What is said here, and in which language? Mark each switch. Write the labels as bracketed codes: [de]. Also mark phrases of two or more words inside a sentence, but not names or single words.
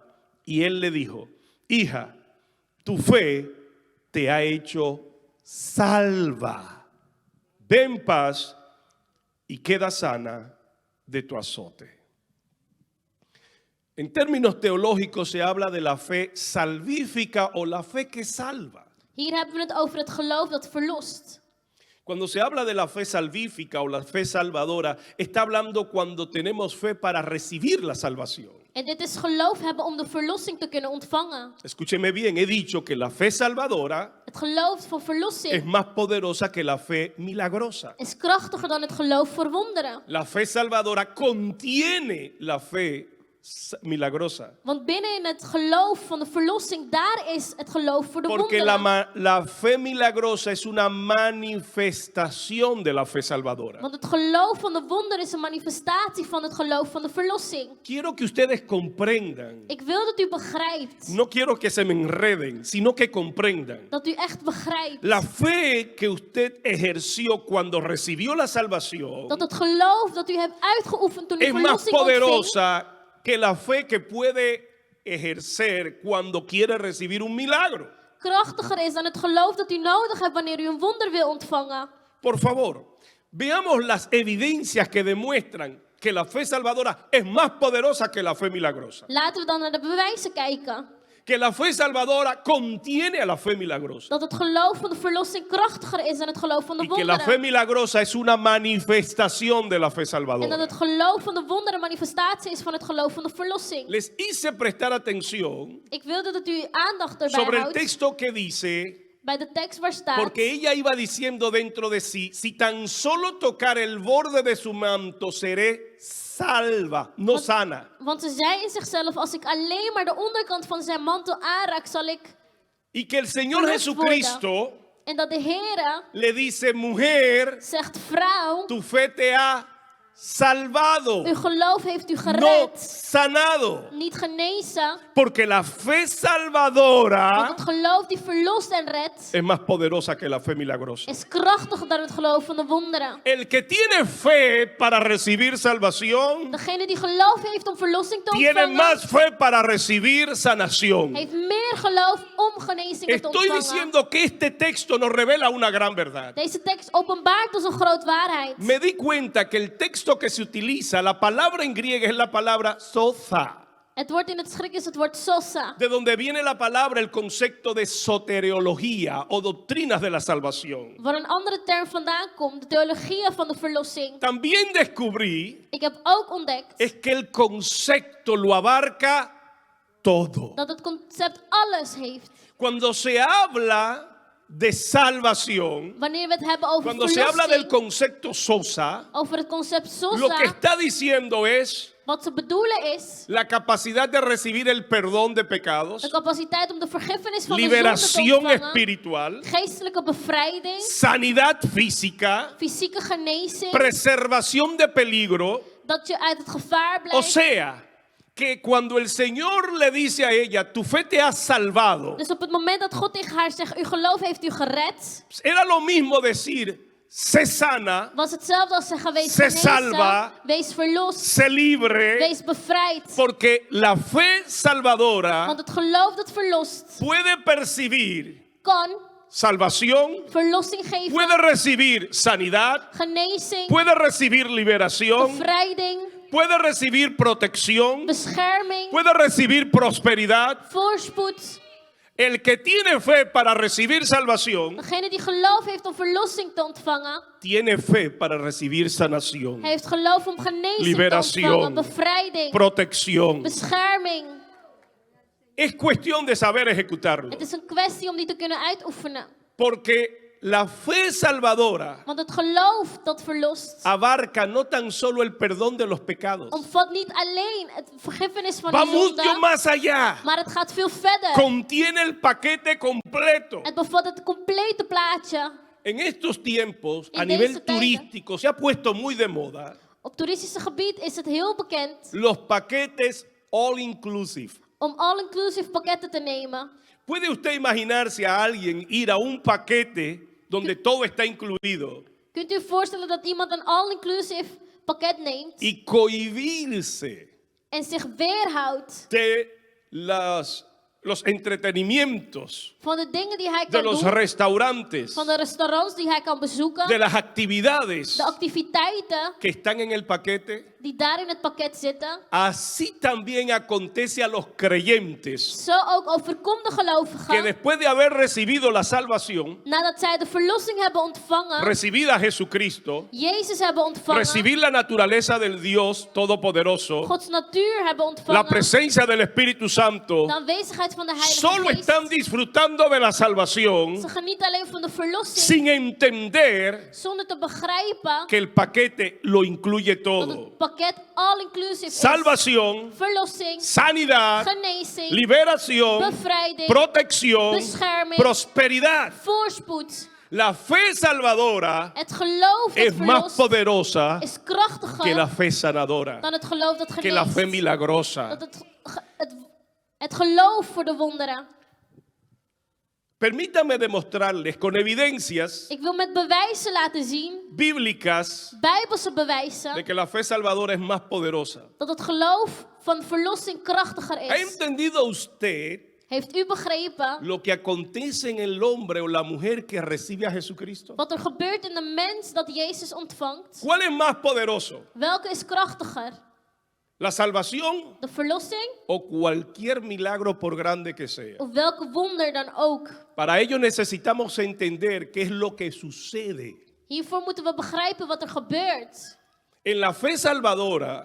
[es] Y él le dijo, hija, tu fe te ha hecho salva. Ve en paz y queda sana de tu azote. En términos teológicos se habla de la fe salvífica o la fe que salva. [nl] Hier hebben we het over het geloof dat verlost. [es] Cuando se habla de la fe salvífica o la fe salvadora, está hablando cuando tenemos fe para recibir la salvación. [nl] En dit is geloof hebben om de verlossing te kunnen ontvangen. [es] Escúcheme bien, he dicho que la fe salvadora [nl] Het geloof voor [es] es [nl] verlossing [es] más poderosa que la fe milagrosa. [nl] is krachtiger dan het geloof voor wonderen. [es] La fe salvadora contiene la fe milagrosa. [nl] Want binnen het geloof van de verlossing, daar is het geloof voor de [es] Porque [nl] wonderen. [es] la fe milagrosa es una manifestación de la fe salvadora. [nl] Want het geloof van de wonderen is een manifestatie van het geloof van de verlossing. [es] Quiero que ustedes comprendan. [nl] Ik wil dat u begrijpt. [es] No quiero que se me enreden, sino que comprendan. [nl] Dat u echt begrijpt. [es] La fe que usted ejerció cuando recibió la salvación [nl] Dat het geloof dat u hebt uitgeoefend toen u [es] es más [nl] verlossing ontving, [es] poderosa que la fe que puede ejercer cuando quiere recibir un milagro. [nl] krachtiger is dan het geloof dat u nodig hebt wanneer u een wonder wil ontvangen. [es] Por favor, veamos las evidencias que demuestran que la fe salvadora es más poderosa que la fe milagrosa. [nl] Laten we dan naar de bewijzen kijken. [es] Que la fe salvadora contiene a la fe milagrosa. [nl] Dat het geloof van de verlossing krachtiger is dan het geloof van de [es] Y que la fe [nl] wonderen. [es] milagrosa es una manifestación de la fe [nl] En dat [es] salvadora. [nl] het geloof van de wonderen manifestatie is van het geloof van de verlossing. [es] Les hice prestar atención [nl] Ik wilde dat u aandacht erbij [es] sobre el [nl] houdt [es] texto que dice, [nl] bij de tekst waar staat. [es] porque ella iba diciendo dentro de sí, si tan solo tocar el borde de su manto, seré salva, no sana. [nl] Want ze zei in zichzelf, als ik alleen maar de onderkant van zijn mantel aanraak, zal ik... [es] Y que el Señor [nl] Verlost [es] Jesucristo [nl] En dat de Heere [es] le dice, mujer, [nl] zegt, vrouw, [es] tu fe te ha salvado, [nl] uw geloof heeft u [es] no [nl] gered. [es] sanado. [nl] Niet genezen, [es] Porque la fe [nl] want [es] salvadora [nl] het geloof die verlost en redt, [es] es más poderosa que la fe milagrosa. [nl] is krachtiger dan het geloof van de wonderen. [es] El que tiene fe para recibir salvación, [nl] Degene die geloof heeft om verlossing te [es] tiene [nl] ontvangen, [es] más fe para recibir sanación. [nl] heeft meer geloof om genezingen te [es] Estoy [nl] ontvangen. [es] diciendo que este texto nos revela una gran verdad. [nl] Deze tekst openbaart ons een groot waarheid. [es] Me di cuenta que el texto que se utiliza, la palabra en griega es la palabra soza, [nl] Het woord in het Grieks is het woord sosa. [es] de donde viene la palabra, el concepto de soteriología o doctrinas de la salvación. [nl] Waar een andere term vandaan komt, de theologie van de verlossing. [es] También descubrí [nl] Ik heb ook ontdekt [es] es que el concepto lo abarca todo. [nl] dat het concept alles heeft. [es] Cuando se habla de salvación, [nl] Wanneer we het hebben over [es] cuando se habla del [nl] verlossing, [es] concepto sosa, [nl] over het concept [es] lo que [nl] sosa, [es] está diciendo es [nl] wat ze bedoelen is [es] la capacidad de recibir el perdón de pecados, [nl] de capaciteit om de vergiffenis van de zonde te [es] liberación [nl] ontvangen, [es] espiritual, [nl] geestelijke bevrijding, [es] sanidad física, [nl] fysieke genezing, [es] preservación de peligro. [nl] dat je uit het gevaar [es] O [nl] blijft. [es] sea, que cuando el Señor le dice a ella, tu fe te ha salvado, [nl] Dus op het moment dat God tegen haar zegt, uw geloof heeft u gered, [es] era lo mismo decir, sé sana, [nl] was hetzelfde als zeggen, wees [es] Se [nl] genezen, [es] salva. [nl] wees verlost, [es] sé libre, [nl] wees bevrijd. [es] porque la fe salvadora [nl] Want het geloof dat verlost, [es] puede percibir [nl] kan [es] salvación, [nl] verlossing geven, [es] puede recibir sanidad, [nl] genezing, [es] puede recibir liberación, [nl] bevrijding, [es] puede recibir protección, [nl] bescherming, [es] puede recibir prosperidad. [nl] voorspoed. [es] El que tiene fe para recibir salvación, [nl] Degene die geloof heeft om verlossing te ontvangen, [es] tiene fe para recibir sanación, [nl] heeft geloof om genezing te [es] liberación, [nl] ontvangen, bevrijding, [es] protección. [nl] bescherming. [es] Es cuestión de saber ejecutarlo. [nl] Het is een kwestie om die te kunnen uitoefenen. [es] Porque la fe salvadora [nl] Want het geloof dat verlost, [es] abarca no tan solo el perdón de los pecados, [nl] omvat niet alleen het vergiffenis van de [es] va mucho [nl] zonde, [es] más allá. [nl] maar het gaat veel verder. [es] Contiene el paquete completo. [nl] Het bevat het complete plaatje. [es] En estos tiempos, a [nl] En [es] nivel [nl] deze tijden. [es] turístico, se ha puesto muy de moda [nl] Op toeristische gebied is het heel bekend [es] los paquetes [en] all inclusive. [nl] om all-inclusive pakketten te nemen. [es] ¿Puede usted imaginarse a alguien ir a un paquete donde todo está incluido [nl] Kunt u u voorstellen dat iemand een all-inclusive pakket neemt [es] y cohibirse [nl] en zich weerhoudt [es] de los entretenimientos, [nl] van de dingen die hij [es] de [nl] kan [es] los [nl] doen, [es] restaurantes, [nl] van de restaurants die hij kan bezoeken, [es] de las actividades [nl] de activiteiten [es] que están en el paquete? [nl] die daar in het pakket zitten? [es] Así también acontece a los creyentes [nl] Zo ook overkomt de [es] que [nl] gelovigen, [es] después de haber recibido la salvación, [nl] nadat zij de verlossing hebben ontvangen, [es] recibida a Jesucristo, [nl] Jezus hebben ontvangen, [es] recibir la naturaleza del Dios Todopoderoso, [nl] Gods natuur hebben [es] la [nl] ontvangen, [es] presencia del Espíritu Santo, [nl] de aanwezigheid van de Heilige [es] solo [nl] Geest. [es] están disfrutando de la salvación [nl] Ze genieten alleen van de verlossing, [es] sin entender [nl] zonder te begrijpen [es] que el paquete lo incluye [nl] dat [es] todo. [nl] het pakket all-inclusive is. [es] Salvación, [nl] Verlossing, [es] sanidad, [nl] genezing, [es] liberación, [nl] bevrijding, [es] protección, [nl] bescherming, [es] prosperidad. [nl] voorspoed. [es] La fe salvadora [nl] Het geloof dat [es] es más [nl] verlost [es] poderosa [nl] is krachtiger [es] que la fe sanadora, [nl] dan het geloof dat [es] que la fe [nl] geneest. [es] milagrosa. [nl] Dat het geloof voor de wonderen. [es] Permítame demostrarles con evidencias [nl] Ik wil met bewijzen laten zien, [es] bíblicas [nl] bijbelse [es] de [nl] bewijzen, [es] que la fe salvadora es más poderosa. [nl] dat het geloof van verlossing krachtiger [es] ¿Ha [nl] is. [es] entendido usted [nl] Heeft u begrepen [es] lo que acontece en el hombre o la mujer que recibe a Jesucristo? [nl] wat er gebeurt in de mens dat Jezus ontvangt? [es] ¿Cuál es más poderoso? [nl] Welke is krachtiger? [es] ¿La salvación [nl] De verlossing [es] o cualquier milagro por grande que sea? [nl] of welke wonder dan ook? [es] Para ello necesitamos entender qué es lo que sucede. [nl] Hiervoor moeten we begrijpen wat er gebeurt. [es] En la fe salvadora,